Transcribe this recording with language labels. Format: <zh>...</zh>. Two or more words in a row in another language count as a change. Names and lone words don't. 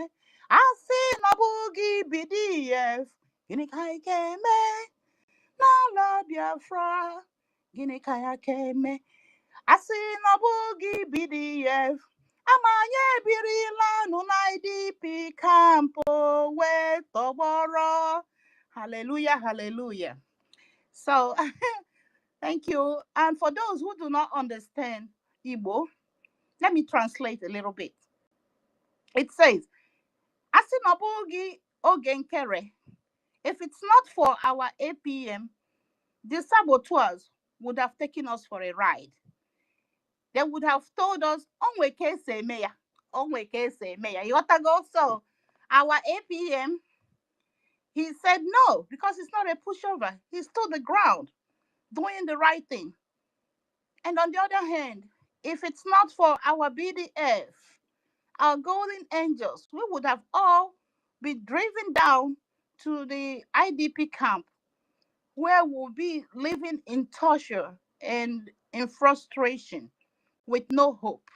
<ig>Asị na ọ bụghị BDF, gịnị ka anyị ka eme? N'ala Biafra, gịnị ka ya ka eme? Asị na ọ bụghị BDF, Amanye ebirila nụ na IDP kampo wee tọgbọrọ.</ig> <en>Hallelujah, hallelujah. So, thank you. And for those who do not understand Igbo, let me translate a little bit. It says,</en> <ig>Asị na ọ bụghị oge nkere.</ig> <en>If it's not for our APM, the saboteurs would have taken us for a ride. They would have told us,</en> <ig>onwe ka esi eme ya, onwe ka esi eme ya.</ig> <en>You got to go. So our APM, he said no, because it's not a pushover. He stood the ground, doing the right thing. And on the other hand, if it's not for our BDF, our golden angels, we would have all been driven down to the IDP camp, where we'll be living in torture and in frustration with no hope.</en>